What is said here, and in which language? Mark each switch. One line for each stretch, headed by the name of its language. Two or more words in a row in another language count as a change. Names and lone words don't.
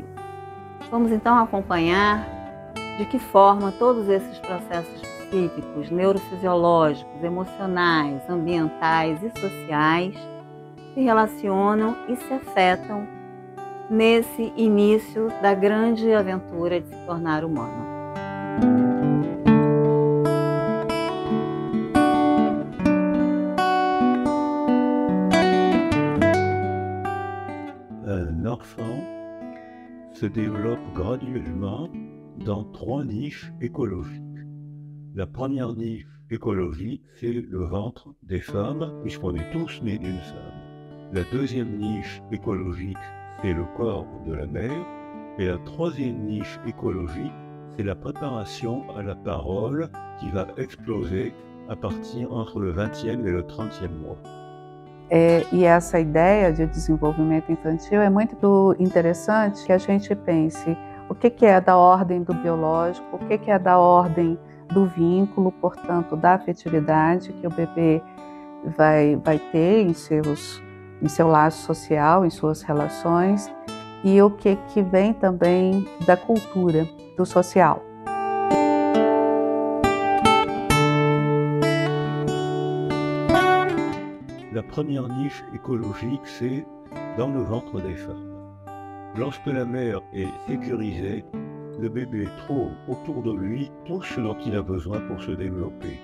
Portuguese: Vamos então acompanhar de que forma todos esses processos psíquicos, neurofisiológicos, emocionais, ambientais e sociais se relacionam e se afetam nesse início da grande aventura de se tornar humano.
French: Un enfant se développe graduellement dans 3 niches écologiques. La première niche écologique, c'est le ventre des femmes, puisqu'on est tous nés d'une femme. La deuxième niche écologique, c'est le corps de la mère. Et la troisième niche écologique, c'est la préparation à la parole qui va exploser a partir entre le 20e
Portuguese: e o
French: 30e mois.
Portuguese: E essa ideia de desenvolvimento infantil é muito interessante que a gente pense o que é da ordem do biológico, o que é da ordem do vínculo, portanto, da afetividade que o bebê vai ter em seu laço social, em suas relações, e o que vem também da cultura, do social.
French: La première niche écologique, c'est dans le ventre des femmes. Lorsque la mère est sécurisée, le bébé trouve autour de lui tout ce dont il a besoin pour se développer.